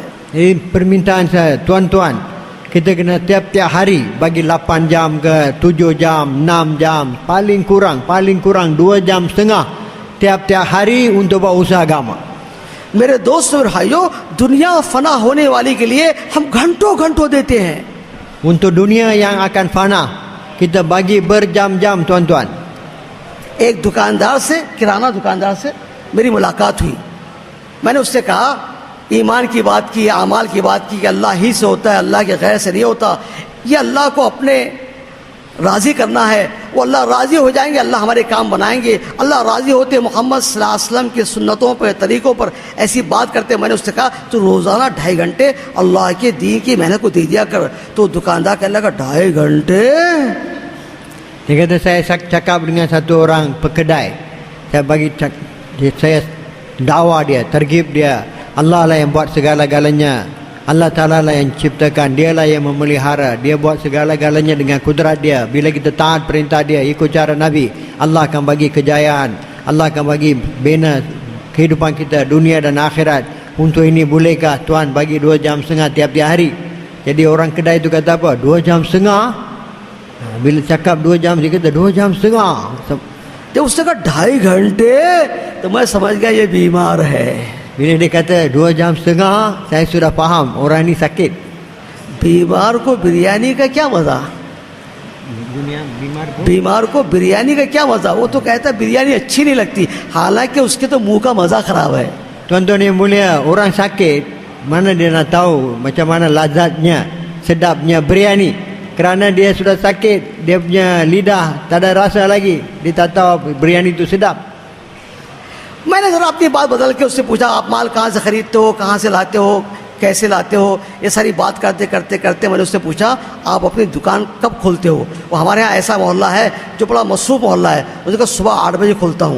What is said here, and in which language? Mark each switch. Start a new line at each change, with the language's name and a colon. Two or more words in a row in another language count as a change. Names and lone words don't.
Malay: Ini permintaan saya, tuan-tuan, kita kena tiap-tiap hari bagi 8 jam ke 7 jam, 6 jam, paling kurang 2 jam setengah tiap-tiap hari untuk buat usaha agama.
Hindi: मेरे दोस्तों और भाइयों, दुनिया फना होने वाली के लिए हम घंटों देते हैं।
Malay: Untuk dunia yang akan fana, kita bagi berjam-jam, tuan-tuan.
Hindi: एक दुकानदार से, किराना दुकानदार से मेरी मुलाकात हुई। मैंने उससे कहा, ईमान की बात की, आमाल की बात की कि अल्लाह ही से होता है, अल्लाह के गैर से नहीं होता। ये अल्लाह को अपने राज़ी करना है, वो अल्लाह राज़ी हो जाएंगे, अल्लाह हमारे काम बनाएंगे। अल्लाह राज़ी होते मोहम्मद
Arabic: صلى الله عليه وسلم
Hindi: की सुन्नतों पर, तरीक़ों पर ऐसी बात करते। मैंने उससे कहा तो रोज़ाना 2.5 घंटे अल्लाह के दीन की मेहनत को दे दिया कर। तो दुकानदार कहने लगा 2.5 घंटे?
Malay: Dia kata saya cakap dengan satu orang pekedai. Saya bagi saya dakwah dia, tergib dia. Allah lah yang buat segala-galanya.
Arabic: الله تعالى
Malay: lah yang ciptakan. Dia lah yang memelihara. Dia buat segala-galanya dengan kudrat dia. Bila kita taat perintah dia, ikut cara Nabi, Allah akan bagi kejayaan. Allah akan bagi bina kehidupan kita, dunia dan akhirat. Untuk ini bolehkah Tuan bagi 2 jam setengah tiap-tiap hari? Jadi orang kedai itu kata apa? 2 jam setengah? Bila cakap 2 jam, dia kata 2 jam setengah.
Hindi: जब उसने कहा 2.5 घंटे तो मैं समझ गया ये बीमार है।
Malay: Bila dia kata 2 jam setengah, saya sudah faham orang ni sakit.
Hindi: बीमार को बिरयानी का क्या मज़ा? बीमार को बिरयानी का क्या मज़ा? वो तो कहता है बिरयानी अच्छी नहीं लगती, हालांकि उसके तो मुंह का मज़ा ख़राब है।
Malay: Tuan-tuan yang mulia, orang sakit mana dia nak tahu macam mana lazatnya, sedapnya biryani? Kerana dia sudah sakit, dia punya lidah tak ada rasa lagi, dia tak tahu biryani itu sedap.
Hindi: मैंने जरा अपनी बात बदल के उससे पूछा, आप माल कहाँ से खरीदते हो, कहाँ से लाते हो, कैसे लाते हो? ये सारी बात करते करते करते मैंने उससे पूछा, आप अपनी दुकान कब खोलते हो? वो हमारे यहाँ ऐसा मोहल्ला है जो बड़ा मसरूफ़ मोहल्ला है, उसने कहा सुबह 8 बजे खोलता हूँ।